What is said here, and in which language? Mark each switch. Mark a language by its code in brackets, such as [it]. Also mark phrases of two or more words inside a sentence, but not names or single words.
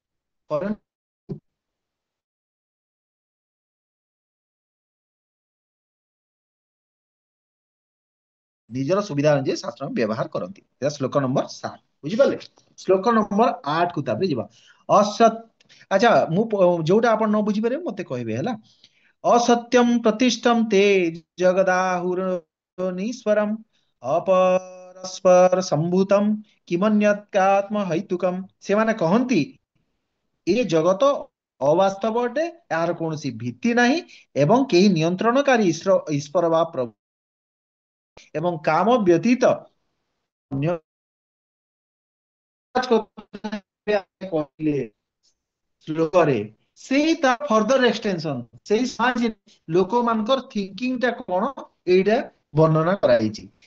[or] ନିଜର ସୁବିଧା ଅନୁଯାୟୀ ଶାସ୍ତ୍ର ବ୍ୟବହାର କରନ୍ତି। ଏହା ଶ୍ଲୋକ ନମ୍ବର 7 ବୁଝିପାରିଲେ। ଶ୍ଲୋକ ନମ୍ବର 8 କୁ ତାପରେ ଯିବା। ଅସତ ଆଚ୍ଛା ମୁଁ ଯୋଉଟା ଆପଣ ନ ବୁଝିପାରିବେ ମତେ କହିବେ ହେଲା। [sa] असत्यम प्रतिष्ठम ते जगदाहुरनीश्वरम अपरस्पर ସମ୍ଭୂତମ୍ କିମନ୍ୟତ୍କାତ୍ମ ହୈତୁକମ୍। [or] ସେମାନେ କହନ୍ତି ଏ ଜଗତ ଅବାସ୍ତବ ଅଟେ ଏହାର କୌଣସି ଭିତ୍ତି ନାହିଁ ଏବଂ କେହି ନିୟନ୍ତ୍ରଣକାରୀ ଈଶ୍ୱର ବା ପ୍ରଭୁ ଏବଂ କାମ ବ୍ୟତୀତ ଅନ୍ୟ କହିଲେ ଶ୍ଲୋକରେ ସେଇ ତା [en] further extension [or] ସେଇ ସମାଜ ଲୋକମାନଙ୍କର ଥିଙ୍କିଂ ଟା କଣ ଏଇଟା ବର୍ଣ୍ଣନା କରାଯାଇଛି।